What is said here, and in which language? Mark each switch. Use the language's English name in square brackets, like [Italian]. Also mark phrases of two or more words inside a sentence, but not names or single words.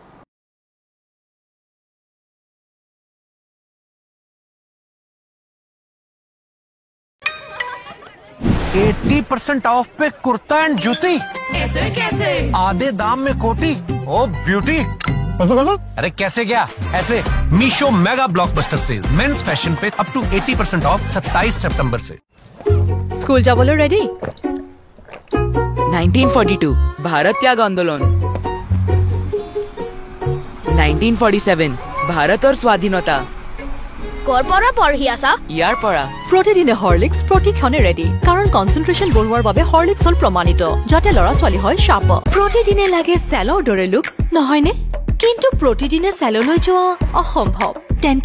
[Hindi] 80% ऑफ पे कुर्ता एंड जूती। ऐसे कैसे? आधे दाम में कोटी। ओ ब्यूटी। अरे कैसे क्या ऐसे? मीशो [English] mega blockbuster sale men's fashion [Hindi] पे [English] up to 80% off [Hindi] 27 सितंबर से। [Assamese] স্কুল যাবলৈ রেডি? 1942 ভারত ত্যাগ আন্দোলন, 1947 ভারতৰ স্বাধীনতা। কৰ পৰা পঢ়ি আছা? ইয়াৰ পৰা প্ৰতিদিনে হৰলিক্স প্ৰতিক্ষণে ৰেডি, কাৰণ কনচেন্ট্ৰেশ্যন বঢ়োৱাৰ বাবে হৰলিক্স হল প্ৰমাণিত, যাতে ল'ৰা ছোৱালী হয় শাৰ্প। প্ৰতিদিনে লাগে চেলৰ দৰে লুক, নহয়নে? কিন্তু প্ৰতিদিনে চেললৈ যোৱা অসম্ভৱ। তেন্তে